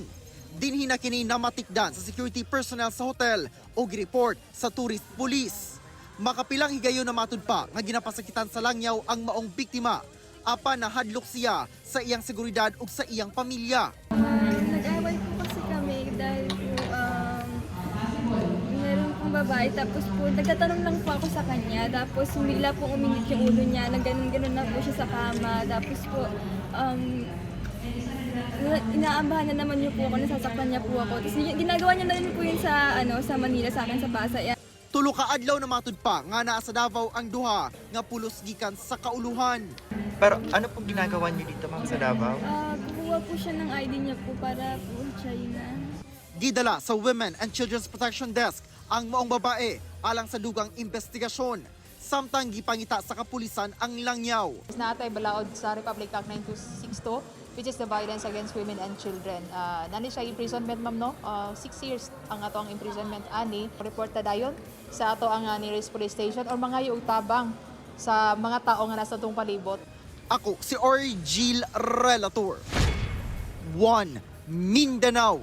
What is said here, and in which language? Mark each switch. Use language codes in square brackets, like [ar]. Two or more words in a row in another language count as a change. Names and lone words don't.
[ceb] Dinhi na kini namatikdan sa [en] security personnel [ceb] sa hotel o report sa [en] tourist police. [ceb] Makapilang higayon na matud pa nga ginapasakitan sa langyaw ang maong biktima. Apan nahadlok siya sa iyang seguridad ug sa iyang pamilya. [tl] Nag-away po kasi kami dahil po meron pong babae. Tapos po nagtatanong lang po ako sa kanya. Tapos bigla po uminit yung ulo niya. Nagganon-ganon na po siya sa kama. Tapos po inaambahan na naman niyo po ako, nasasaktan niya po ako. Tapos ginagawa niya na rin po yun sa Manila, sa akin sa Pasay. [ceb] Tulo ka adlaw na matud pa nga naa sa Davao ang duha nga pulos gikan sa kauluhan. [tl] Pero ano pong ginagawa niyo dito, ma'am, sa Davao? Kukuha po siya ng ID niya po para po China. [ceb] Gidala sa Women and Children's Protection Desk ang maong babae alang sa dugang investigasyon. Samtang gipangita sa kapulisan ang langyaw. Natay balaod sa Republic Act 9262, [en] which is the violence against women and children. [ceb] Nani siya imprisonment, ma'am, no? 6 years ang ato ang imprisonment ani. Report na dayon sa ato ang [en] nearest police station [ceb] or mga yung tabang sa mga tao nga nasa itong palibot. Ako si Argil Relator. 1 Mindanao.